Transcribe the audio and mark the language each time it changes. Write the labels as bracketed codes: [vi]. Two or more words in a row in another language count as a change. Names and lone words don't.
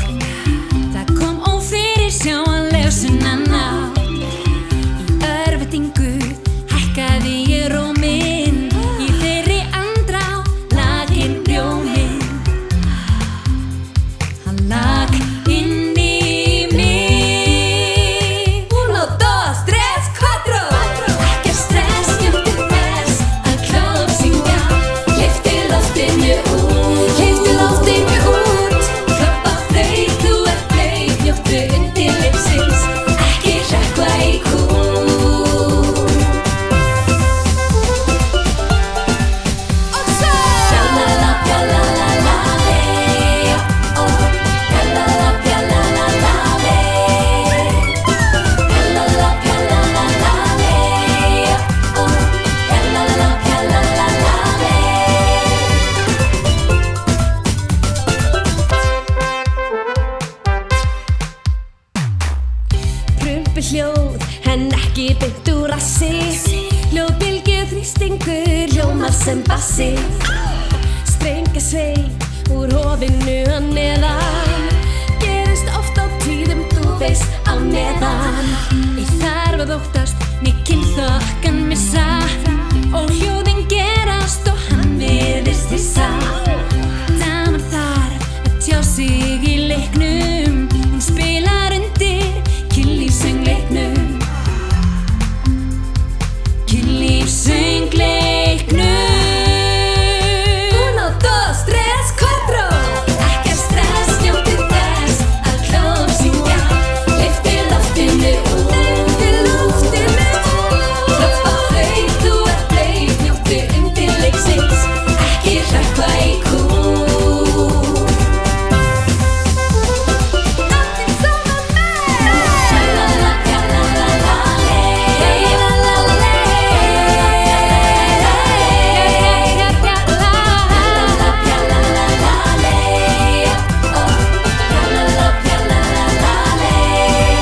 [is] Það kom ófyrirsjáanleg sunnanátt. Í örvæntingu hækkaði ég róminn. Í þeirri andrá laginn rjóminn. Hann lag inn í mig. [es] Uno, dos, tres, cuatro. [is] Ekkert stress, njóttu þess að klár syngja. Hleyptu loftinu út, hleyptu loftinu út. Klappa þau, þú ert blauð, njóttu undirleiksins. Ekki hrökkva í kút. Og svo Pjalala, pjalala, lei, ó, pjalala, pjalala, lei. Pjalala, pjalala, lei, ó, pjalala, pjalala, lei. Prumpuhljóð en ekki beint úr rassi. Hljóðbylgju þrýstingur hljómar sem bassi. Strengasveif úr hofinu að neðan. Gerist oft á tíðum, þú veist, á meðan. Ég þarf að óttast mikinn þokkan missa. Og hljóðin gerast og hann virðist hissa. Daman þarf að tjá sig í leiknum. Hún spilar undir kynlífsöngleiknum. Kynlífsöngleiknum. [es] Uno, dos, tres, cuatro. [is] Ekkert stress, njóttu þess að klár syngja. Hleyptu loftinu út, hleyptu loftinu út. Klappa þau, þú ert blauð, njóttu undirleiksins. Ekki hrökkva í kút. Allir saman með. Pjalala, pjalala, lei, pjalala, pjalala, lei, ó, pjalala, pjalala, lei.